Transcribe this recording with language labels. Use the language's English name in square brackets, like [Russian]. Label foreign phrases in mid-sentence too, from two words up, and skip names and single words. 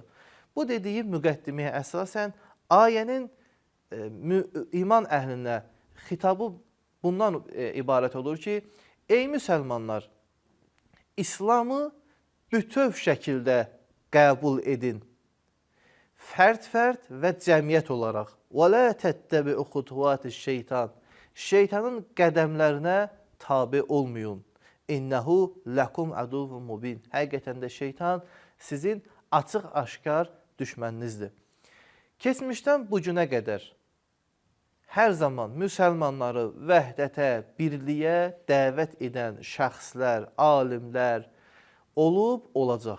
[Azerbaijani] Bu dediyim müqəddiməyə əsasən ayənin iman əhlinə xitabı bundan ibarət olur ki, ey müsəlmanlar, İslamı bütöv şəkildə qəbul edin. Fərd-fərd və cəmiyyət olaraq. [Arabic] وَلَا تَتَّبِعُ خُطُوَاتِ الشَّيْطَانِ [Azerbaijani] Şeytanın qədəmlərinə tabi olmayın. [Arabic] إنه لكم عدو مبين. [Azerbaijani] Həqiqətən də şeytan sizin açıq-aşkar düşməninizdir. Keçmişdən bu günə qədər hər zaman müsəlmanları vəhdətə, birliyə dəvət edən şəxslər, alimlər olub, olacaq.